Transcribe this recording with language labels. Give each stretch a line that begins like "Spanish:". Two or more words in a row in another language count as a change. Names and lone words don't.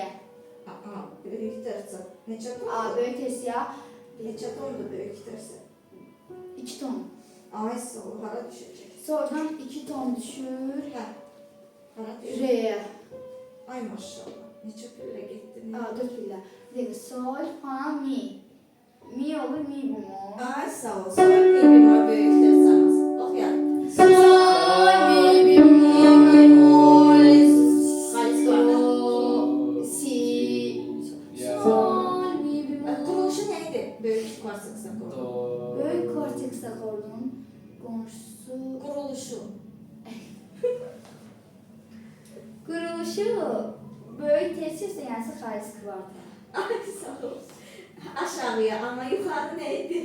Azerbaijani: Aha, böyük tersi. Neçə ton? Böyük tersi ya. Neçə tondur böyük tersi? 2 ton. Ay sağ ol. Hara düşəcək? Soldan 2 ton düşür. Hə. Hara düşür? Re'ye. Ay maşallah. Neçə pillə getdin? 4 pillə.
Turkish: Bir dakika.
Azerbaijani: Sol, fa, mi. Mi olur, mi bemol. Ay sağ ol. Sol, mi bemol böyük tersanız. Oxuyaq. Sol, mi bemol. Xalis kvarta. Si. Sol, mi bemol. Quruluşu nə idi? Böyük kvart sexta akordu. Böyük korteks akordunun qonşusu. Quruluşu. Quruluşu böyük tersi üstə gəlsin xalis kvarta. Ay sağ ol. Aşağıya ama yuxarı nə idi?